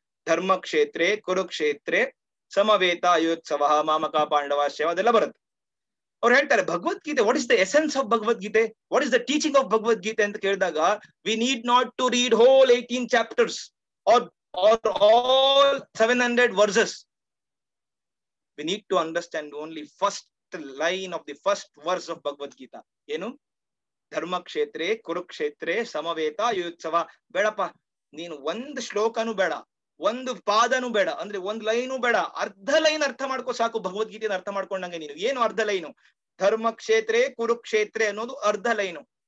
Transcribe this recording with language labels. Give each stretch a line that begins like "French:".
Sanskrit: ಧರ್ಮಕ್ಷೇತ್ರೆ ಕುರುಕ್ಷೇತ್ರೆ ಸಮವೇತ ಅಯೋತ್ಸವ ಮಾಮಕ ಪಾಂಡವಾಶ್ಚ
Kannada: ಅದೆಲ್ಲ ಬರುತ್ತೆ. ಅವ್ರು ಹೇಳ್ತಾರೆ Bhagavad Gita,
English: what is the essence of Bhagavad Gita, what is the teaching of Bhagavad Gita
Kannada: ಅಂತ ಕೇಳಿದಾಗ,
English: We need not to read whole 18 chapters or all 700 verses. We need to understand only first line of the first verse of Bhagavad Gita.
Kannada: ಏನು?
Sanskrit: ಧರ್ಮಕ್ಷೇತ್ರೆ ಕುರುಕ್ಷೇತ್ರೆ ಸಮವೇತ ಅಯೋತ್ಸವ.
Kannada: ಬೇಡಪ್ಪ, ನೀನು ಒಂದು ಶ್ಲೋಕನೂ ಬೇಡ, ಒಂದು ಪಾದನೂ ಬೇಡ, ಅಂದ್ರೆ ಒಂದ್ ಲೈನು ಬೇಡ, ಅರ್ಧ ಲೈನ್ ಅರ್ಥ ಮಾಡ್ಕೋ ಸಾಕು. ಭಗವದ್ಗೀತೆಯನ್ನು ಅರ್ಥ ಮಾಡ್ಕೊಂಡಂಗೆ ನೀನು ಏನು ಅರ್ಧ ಲೈನು?
Sanskrit: ಧರ್ಮಕ್ಷೇತ್ರೆ ಕುರುಕ್ಷೇತ್ರೆ
Kannada: ಅನ್ನೋದು ಅರ್ಧ ಲೈನು.